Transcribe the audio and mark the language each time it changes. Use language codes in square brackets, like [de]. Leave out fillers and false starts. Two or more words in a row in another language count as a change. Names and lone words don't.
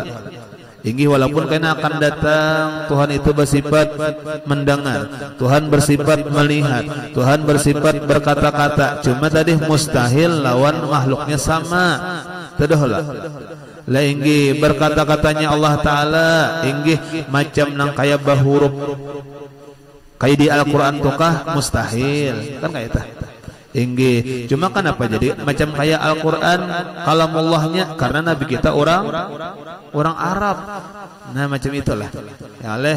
[id] Inggih walaupun kena akan datang, Tuhan itu bersifat mendengar, Tuhan bersifat melihat, Tuhan bersifat berkata-kata. [bjn] Cuma tadi mustahil lawan makhluknya sama. Tadahlah. Lah inggih berkata-katanya Allah Ta'ala inggih macam nang kaya bahuruf. Kayak di Al-Qur'an tukah mustahil. Kan kayak itu. Inggih. [id] Cuma kan apa jadi macam kayak Al-Qur'an kalamullahnya karena nabi kita orang Arab. [bjn] Nah, macam itulah. Ya Allah.